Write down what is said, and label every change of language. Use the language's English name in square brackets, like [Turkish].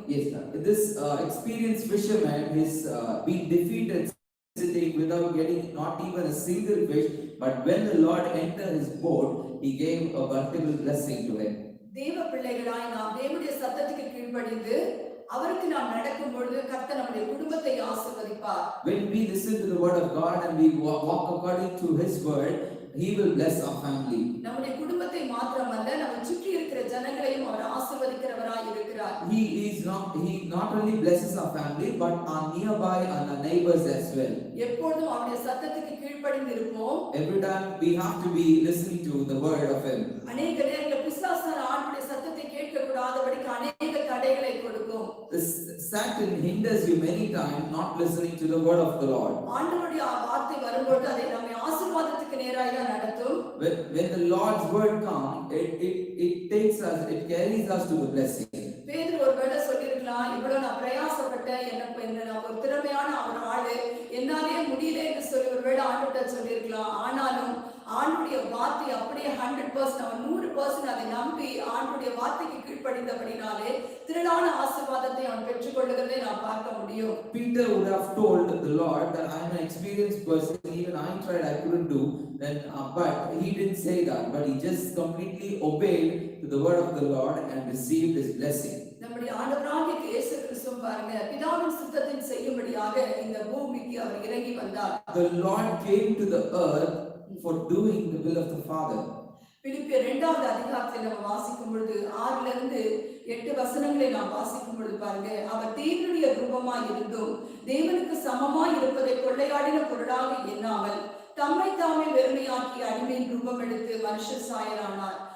[English] Yes, this experienced fisherman is been defeated sitting without getting not even a single fish, but when the Lord entered his boat, he gave a multiple blessing to him. [Tamil] தேவ பிள்ளைகளாய் நாம் தேவனுடைய சத்தத்துக்கு கீழ்ப்படிந்து அவருக்கு நாம் நடக்கும் பொழுது கர்த்தர் நம்முடைய குடும்பத்தை ஆசீர்வதிப்பார். [English] When we listen to the word of God and we walk according to his word, he will bless our family. [Tamil] நம்முடைய குடும்பத்தை மாத்திரமல்ல, நம்ம சுற்றி இருக்கிற ஜனங்களையும் அவர் ஆசீர்வதிக்கிறவராய் இருக்கிறார். [English] He not only blesses our family but our nearby and our neighbors as well. [Tamil] எப்பொழுதும் அவருடைய சத்தத்துக்கு கீழ்ப்படிந்து இருப்போம். [English] Every time we have to be listening to the word of him. [Tamil] அநேக நேரங்களில் பிசாசான ஆண்டுடைய சத்தத்தை கேட்க கூடாதபடிக்கு அநேக தடைகளை கொடுக்கும். [English] Satan hinders you many times not listening to the word of the Lord. [Tamil] ஆண்டவருடைய வார்த்தை வரும்போது அதை நம்மை ஆசீர்வாதத்துக்கு நேராக நடத்தும். [English] When the Lord's word comes, it carries us to the blessing. [Tamil] பேதுரு ஒருவேளை சொல்லிருக்கலாம், இவ்வளவு நான் பிரயாசப்பட்டேன், என்ன நான் ஒரு திறமையான ஒரு ஆளு, என்னாலே முடியல என்று சொல்லி ஒருவேளை ஆண்டவர்கிட்ட சொல்லிருக்கலாம். ஆனாலும் ஆண்டுடைய வார்த்தை அப்படியே 100% அவன் 100% அதை நம்பி ஆண்டுடைய வார்த்தைக்கு கீழ்ப்படிந்தபடினாலே திரளான ஆசீர்வாதத்தை அவன் பெற்றுக்கொள்ளுகிறதை நாம் பார்க்க முடியும். [English] Peter would have told the Lord that I am an experienced person, even I tried, I couldn't do, but he didn't say that, but he just completely obeyed to the word of the Lord and received his blessing. [Tamil] நம்முடைய ஆண்டவராகிய இயேசு கிறிஸ்து பாருங்க, பிதாவின் சித்தத்தை செய்யும்படியாக இந்த பூமிக்கு அவர் இறங்கி வந்தார். [English] The Lord came to the earth for doing the will of the Father. [Tamil] பிலிப்பியர் 2வது அதிகாரத்தை நம்ம வாசிக்கும் பொழுது 6 இருந்து 8 வசனங்களை நாம் வாசிக்கும் பொழுது பாருங்க, அவர் தேவனுடைய ரூபமாய் இருந்தும் தேவனுக்கு சமமாய் இருப்பதை கொள்ளையாடின பொருளாக எண்ணாமல் தம்மை தாமே வெறுமையாக்கி அடிமையின் ரூபம் எடுத்து மனுஷ சாயலானார்.